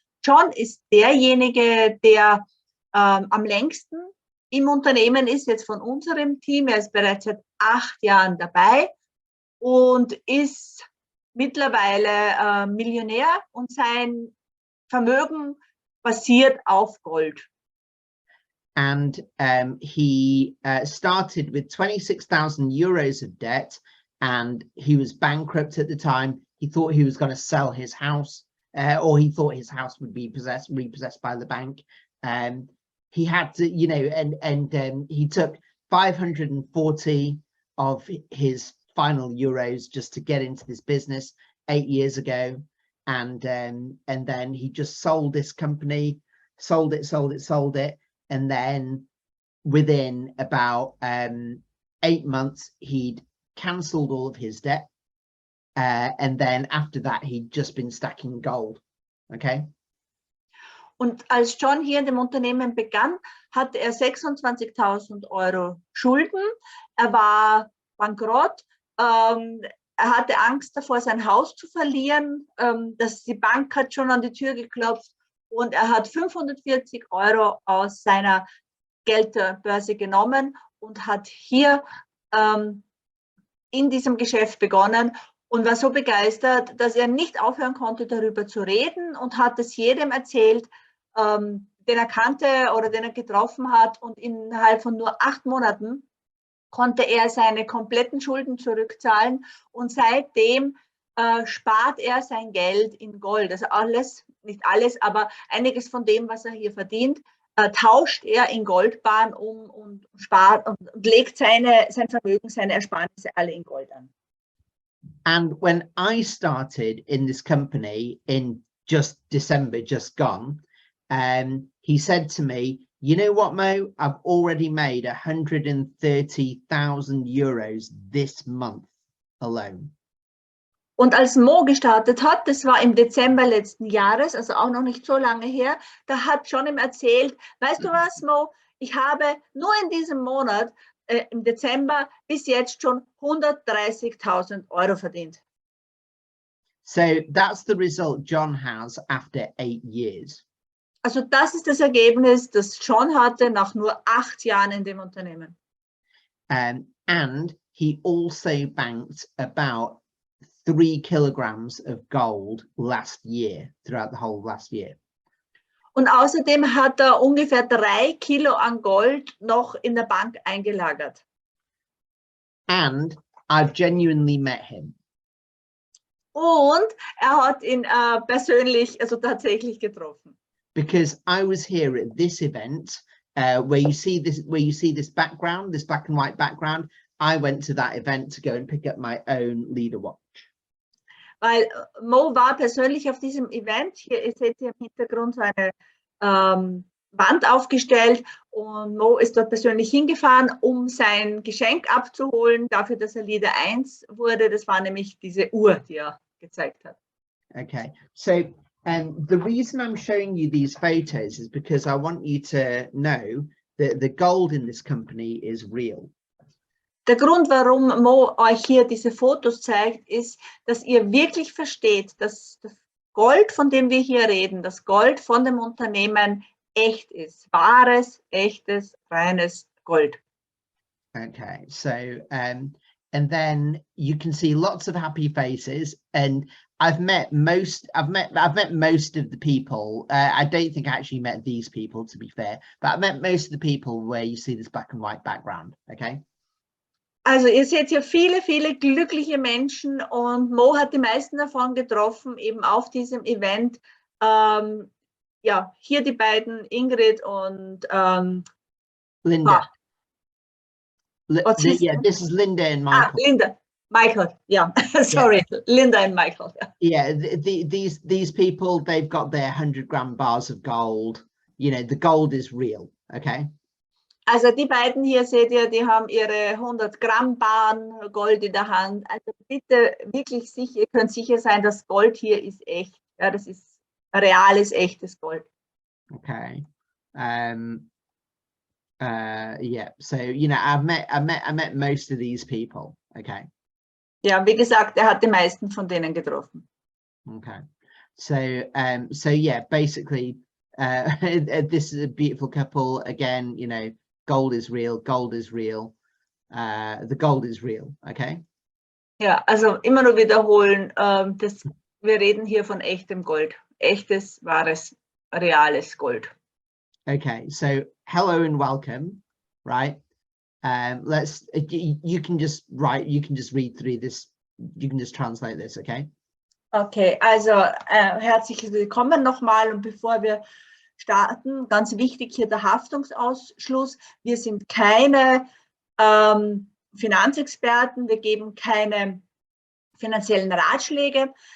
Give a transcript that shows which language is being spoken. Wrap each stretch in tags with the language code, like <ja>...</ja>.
<de>John ist derjenige, der am längsten im Unternehmen ist, jetzt von unserem Team. Er ist bereits seit 8 Jahren dabei und ist mittlerweile Millionär und sein Vermögen basiert auf Gold.</de> <en>And he started with 26,000 euros of debt, and he was bankrupt at the time. He thought he was going to sell his house, or he thought his house would be repossessed by the bank. He had to, you know, and he took 540 of his final euros just to get into this business 8 years ago, and then he just sold this company, sold it. And then within about 8 months, he'd cancelled all of his debt. And then after that, he'd just been stacking gold. Okay.</en> <de>Und als John hier in dem Unternehmen begann, hatte er 26.000 Euro Schulden. Er war bankrott. Er hatte Angst davor, sein Haus zu verlieren. Die Bank hat schon an die Tür geklopft. Und er hat 540 Euro aus seiner Geldbörse genommen und hat hier in diesem Geschäft begonnen und war so begeistert, dass er nicht aufhören konnte, darüber zu reden und hat es jedem erzählt, den er kannte oder den er getroffen hat. Und innerhalb von nur 8 Monaten konnte er seine kompletten Schulden zurückzahlen und seitdem spart er sein Geld in Gold. Also alles, nicht alles, aber einiges von dem, was er hier verdient, tauscht er in Goldbahn um und spart und legt sein Vermögen, seine Ersparnisse alle in Gold an.</de> <en>And when I started in this company in just December, just gone, he said to me, you know what, Mo, I've already made 130,000 euros this month alone.</en> <de>Und als Mo gestartet hat, das war im Dezember letzten Jahres, also auch noch nicht so lange her, da hat John ihm erzählt, weißt du was, Mo, ich habe nur in diesem Monat, im Dezember, bis jetzt schon 130.000 Euro verdient.</de> <en>So that's the result John has after 8 years.</en> <de>Also das ist das Ergebnis, das John hatte nach nur 8 Jahren in dem Unternehmen.</de> <en>And he also banked about 3 kilograms of gold last year, throughout the whole last year.</en> <de>Und außerdem hat er ungefähr 3 Kilo an Gold noch in der Bank eingelagert.</de> <en>And I've genuinely met him.</en> <de>Und er hat ihn persönlich, also tatsächlich getroffen.</de> <en>Because I was here at this event, where you see this background, this black and white background. I went to that event to go and pick up my own leader watch.</en> <de>Weil Mo war persönlich auf diesem Event. Hier seht ihr im Hintergrund so eine Wand aufgestellt und Mo ist dort persönlich hingefahren, um sein Geschenk abzuholen, dafür, dass er Leader 1 wurde. Das war nämlich diese Uhr, die er gezeigt hat.</de> <en>Okay, so the reason I'm showing you these photos is because I want you to know that the gold in this company is real.</en> <de>Der Grund, warum Mo euch hier diese Fotos zeigt, ist, dass ihr wirklich versteht, dass das Gold, von dem wir hier reden, das Gold von dem Unternehmen echt ist. Wahres, echtes, reines Gold.</de> <en>Okay, so and then you can see lots of happy faces, and I've met most of the people. I don't think I actually met these people, to be fair, but I've met most of the people where you see this black and white background. Okay.</en> <de>Also ihr seht hier viele, viele glückliche Menschen und Mo hat die meisten davon getroffen, eben auf diesem Event. Ja, hier die beiden, Ingrid und Linda.</de> <en>What's his Yeah, name? this is Linda and Michael. Linda, Michael, yeah, sorry, yeah. Linda and Michael. Yeah, these people, they've got their 100-gram bars of gold. You know, the gold is real, okay?</en> <de>Also die beiden hier seht ihr, die haben ihre 100-Gramm-Bahn Gold in der Hand. Also bitte wirklich sicher, ihr könnt sicher sein, das Gold hier ist echt. Ja, das ist reales, echtes Gold. Okay.</de> <en>Yeah, so you know, I met most of these people. Okay.</en> <de>Ja, wie gesagt, er hat die meisten von denen getroffen. Okay.</de> <en>So yeah, basically this is a beautiful couple. Again, you know, gold is real, gold is real. The gold is real, okay? Ja, also immer nur wiederholen, wir reden hier von echtem Gold. Echtes, wahres, reales Gold. Okay, so hello and welcome, right? Let's, you can just read through this, you can just translate this, okay?</en> <de>Okay, also herzlich willkommen nochmal, und bevor wir starten, ganz wichtig hier der Haftungsausschluss. Wir sind keine Finanzexperten, wir geben keine finanziellen Ratschläge.</de>